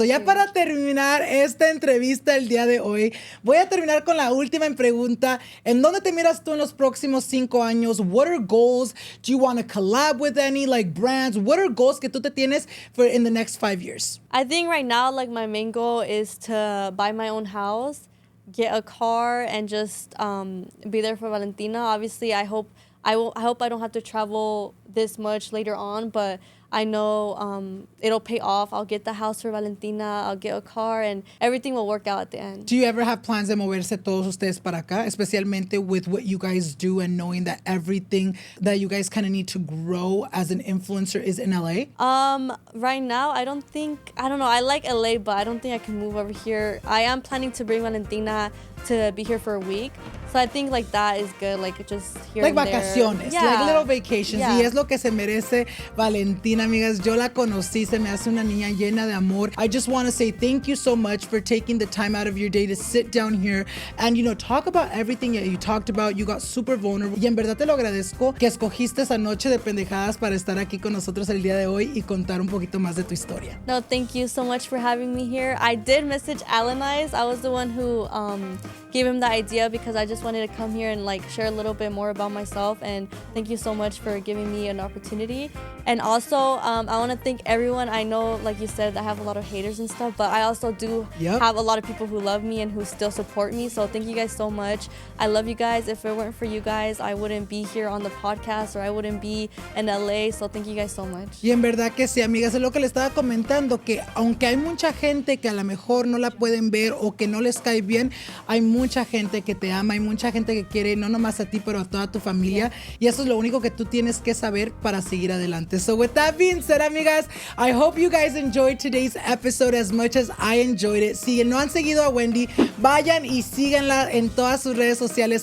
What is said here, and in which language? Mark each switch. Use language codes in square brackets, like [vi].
[es] So ya para terminar esta entrevista el día de hoy, voy a terminar con la última pregunta. ¿En dónde te miras tú en los próximos 5 años? [en] What are goals? Do you want to collab with any like brands? What are goals [es] que tú te tienes [en] for in the next 5 years? I think right now, like my main goal is to buy my own house, get a car, and just be there for Valentina. Obviously, I hope I don't have to travel this much later on, but I know it'll pay off. I'll get the house for Valentina, I'll get a car, and everything will work out at the end. Do you ever have plans [es] de moverse todos ustedes para acá, [en] especialmente with what you guys do and knowing that everything that you guys kind of need to grow as an influencer is in LA? Right now, I don't know. I like LA, but I don't think I can move over here. I am planning to bring Valentina to be here for a week. So I think like that is good, like just here like and [es] vacaciones, [en] there. like little vacations. Yeah. [es] Y es lo que se merece Valentina, amigas. Yo la conocí, se me hace una niña llena de amor. [en] I just want to say thank you so much for taking the time out of your day to sit down here and, you know, talk about everything that you talked about. You got super vulnerable. [es] Y en verdad te lo agradezco que escogiste esa noche de pendejadas para estar aquí con nosotros el día de hoy y contar un poquito más de tu historia. [en] No, thank you so much for having me here. I did message Alannized. I was the one who gave him the idea because I just wanted to come here and like share a little bit more about myself, and thank you so much for giving me an opportunity. And also I want to thank everyone. I know, like you said, I have a lot of haters and stuff, but I also do have a lot of people who love me and who still support me, so thank you guys so much. I love you guys. If it weren't for you guys, I wouldn't be here on the podcast, or I wouldn't be in LA, so thank you guys so much. [es] Y en verdad que sí, amigas, es lo que le estaba comentando, que aunque hay mucha gente que a lo mejor no la pueden ver o que no les cae bien, hay mucha gente que te ama, hay mucha gente que quiere no nomás a ti, pero a toda tu familia, y eso es lo único que tú tienes que saber para seguir adelante. [en] So with that being said, amigas, I hope you guys enjoyed today's episode as much as I enjoyed it. [es] Si no han seguido a Wendy, vayan y síganla en todas sus redes sociales.